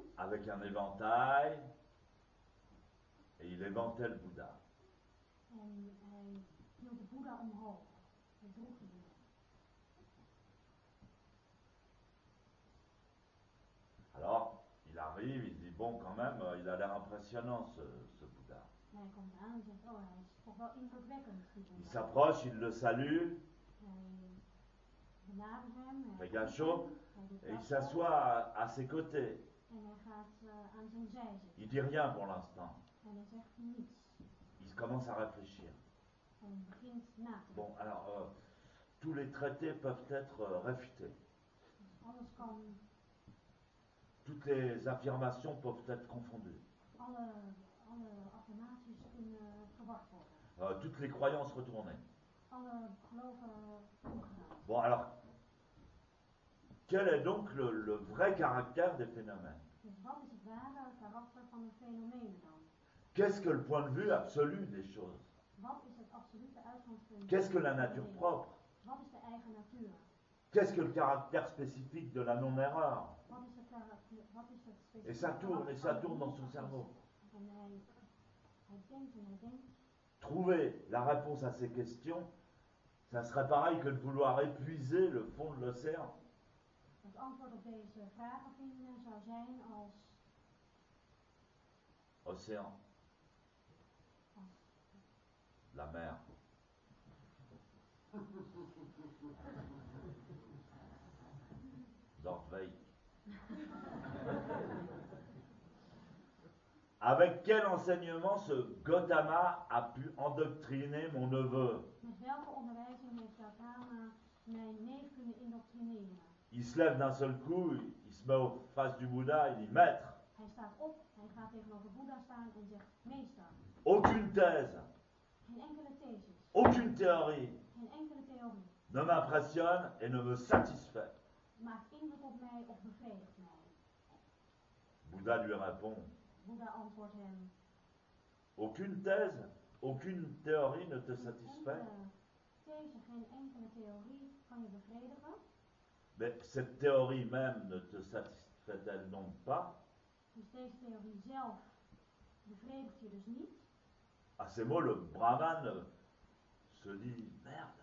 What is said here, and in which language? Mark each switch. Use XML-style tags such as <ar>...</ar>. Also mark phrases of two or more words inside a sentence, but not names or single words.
<fr>avec un éventail et il éventait le Bouddha.</fr> <nl>En hij hield de Boeddha omhoog. Hij droeg de Boeddha.</nl> <fr>bon, quand même, il a l'air impressionnant, ce Bouddha.</fr> <nl>En hij komt aan en zegt, oh, hij is toch wel indrukwekkend, die</nl> <fr>Il</fr> <nl>Boeddha.</nl> <fr>s'approche, il le salue,</fr> <nl>Hij benadert hem,</nl> <fr>fait</fr> <nl>hij gachot, doet</nl> <fr>et il</fr> <nl>dat</nl> <fr>s'assoit à ses côtés.</fr> <nl>en hij gaat aan zijn zij zitten.</nl> <fr>Il dit rien pour l'instant.</fr> <nl>En hij zegt niets.</nl> <fr>Il commence à réfléchir.</fr> <nl>En hij begint na te denken.</nl> <fr>Bon, alors, tous les traités peuvent être réfutés.</fr> <nl>Dus alles kan,</nl> <fr>Toutes les affirmations peuvent être confondues.</fr> <nl>alle affirmaties kunnen verward worden.</nl> <fr>Toutes les croyances retournées.</fr> <nl>Alle geloven omgedraaid.</nl> <fr>Bon, alors, quel est donc le vrai caractère des phénomènes?</fr> <nl>Dus wat is het ware karakter van de fenomenen dan?</nl> <fr>Qu'est-ce que le point de vue absolu des choses?</fr> <nl>Wat is het absolute uitgangspunt?</nl> <fr>Qu'est-ce que la nature propre?</fr> <nl>Wat is de eigen natuur?</nl> <fr>Qu'est-ce que le caractère spécifique de la non-erreur?</fr> <nl>Wat is het specifieke</nl> <fr>Et ça tourne, et ça tourne dans son cerveau.</fr> <nl>En hij denkt en hij denkt.</nl> <fr>Trouver la réponse à ces questions, ça serait pareil que de vouloir épuiser le fond de l'océan.</fr> <nl>Het antwoord op deze vragen vinden zou zijn als</nl> <fr>Océan, la mer. Dortwijk. Avec quel enseignement ce Gautama a pu endoctriner mon neveu?</fr> <nl>Met welke onderwijzing heeft Gautama mijn neef kunnen indoctrineren?</nl> <fr>Il se lève d'un seul coup, il se met au face du Bouddha, il dit Maître,</fr> <nl>Hij staat op, hij gaat tegenover Boeddha staan en zegt: Meester,</nl> <fr>aucune thèse,</fr> <nl>geen enkele thesis,</nl> <fr>aucune théorie</fr> <nl>geen enkele theorie</nl> <fr>ne m'impressionne et ne me satisfait.</fr> <nl>maakt indruk op mij of bevredigt mij.</nl> <fr>Bouddha lui répond</fr> <nl>Boeddha antwoordt hem:</nl> <fr>Aucune thèse, aucune théorie ne te</fr> <nl>geen</nl> <fr>satisfait.</fr> <nl>enkele these, geen enkele theorie kan je bevredigen.</nl> <fr>Mais cette théorie même ne te satisfait-elle donc pas?</fr> <nl>Dus deze theorie zelf bevredigt je dus niet.</nl> <fr>À ces mots, le brahman se dit Merde.</fr>